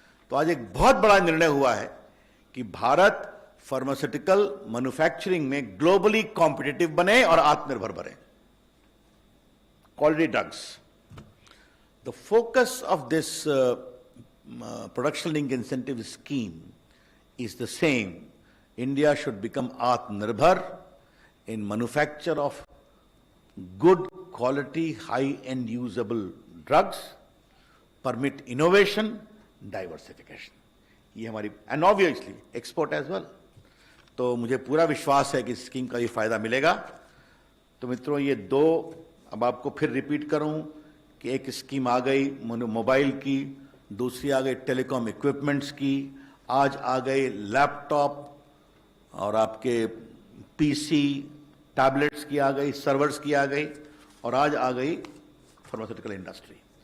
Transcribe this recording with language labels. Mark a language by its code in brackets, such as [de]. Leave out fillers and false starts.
[hi] तो आज एक बहुत बड़ा निर्णय हुआ है कि भारत फार्मास्यूटिकल मैन्युफैक्चरिंग में ग्लोबली कॉम्पिटिटिव बने और आत्मनिर्भर बने। [en] Quality drugs, the focus of this production link incentive scheme is the same. India should become Atmanirbhar in manufacture of good quality, high-end usable drugs, permit innovation, diversification. [hi] ये हमारी, [en] and obviously export as well. [hi] तो मुझे पूरा विश्वास है कि इस scheme का ये फायदा मिलेगा। तो मित्रों, ये दो अब आपको फिर रिपीट करूं कि एक स्कीम आ गई मोबाइल की, दूसरी आ गई टेलीकॉम इक्विपमेंट्स की, आज आ गए लैपटॉप और आपके पीसी, टैबलेट्स की आ गई, सर्वर्स की आ गई, और आज आ गई फार्मास्यूटिकल इंडस्ट्री।